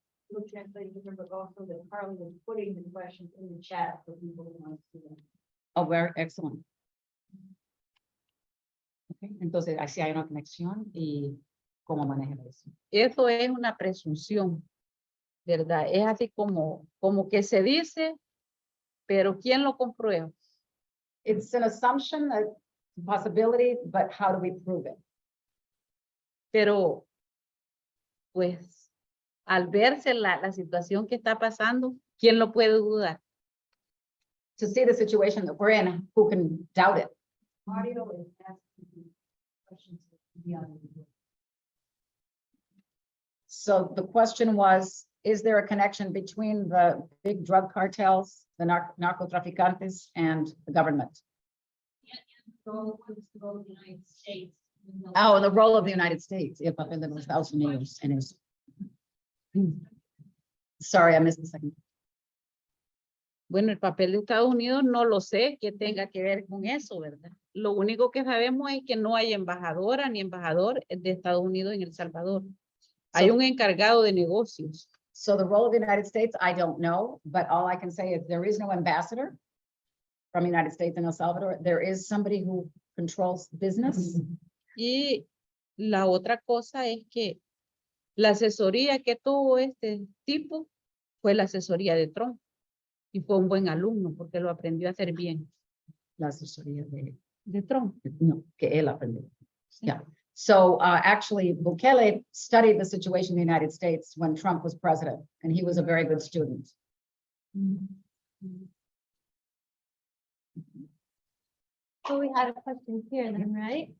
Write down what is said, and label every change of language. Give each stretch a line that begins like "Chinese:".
English: We'll translate it, but also that Carly was putting the questions in the chat for people who want to see them. Oh, very excellent.
Spanish: Okay, entonces, así hay una conexión y cómo manejar eso. Eso es una presunción, ¿verdad? Es así como que se dice, pero ¿quién lo comprueba?
English: It's an assumption, a possibility, but how do we prove it?
Spanish: Pero, pues, al verse la situación que está pasando, ¿quién lo puede dudar?
English: To see the situation that we're in, who can doubt it? Audio is asking questions. Beyond. So the question was, is there a connection between the big drug cartels, the narcotraficantes, and the government? Role, what is the role of the United States? Oh, the role of the United States.
Spanish: El papel de los Estados Unidos en eso.
English: Sorry, I missed the second.
Spanish: Bueno, el papel de Estados Unidos no lo sé que tenga que ver con eso, ¿verdad? Lo único que sabemos es que no hay embajadora ni embajador de Estados Unidos en El Salvador. Hay un encargado de negocios.
English: So the role of the United States, I don't know, but all I can say is there is no ambassador from the United States in El Salvador. There is somebody who controls business.
Spanish: Y la otra cosa es que la asesoría que tuvo este tipo fue la asesoría de Trump. Y fue un buen alumno porque lo aprendió a hacer bien. La asesoría De Trump. no, que él aprendió.
English: Yeah. So actually, Bukele studied the situation in the United States when Trump was president, and he was a very good student. So we had a question here then, right?